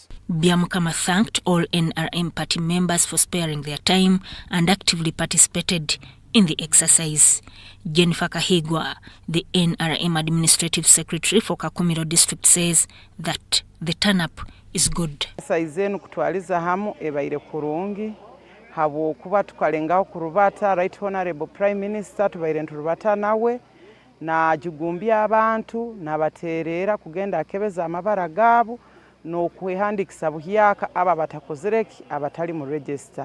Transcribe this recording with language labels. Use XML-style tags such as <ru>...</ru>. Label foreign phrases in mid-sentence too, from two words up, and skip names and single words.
<en>Byamukama thanked all NRM party members for sparing their time and actively participated in the exercise. Jennifer Kahigwa, the NRM Administrative Secretary for Kakumiro District, says that the turn-up is good.</en> <nyo>Exercise eno kutwaliza hamu ebaire kurungi habo kuba tukalengaho kurubata</nyo> <en>Right Honourable Prime Minister</en> <nyo>tubaire nturubata nawe na jugumbya abantu nabaterera kugenda akebeza amabara gaabo n'okwehandikisa buhyaka aba batakozereki abatali mu register.</nyo>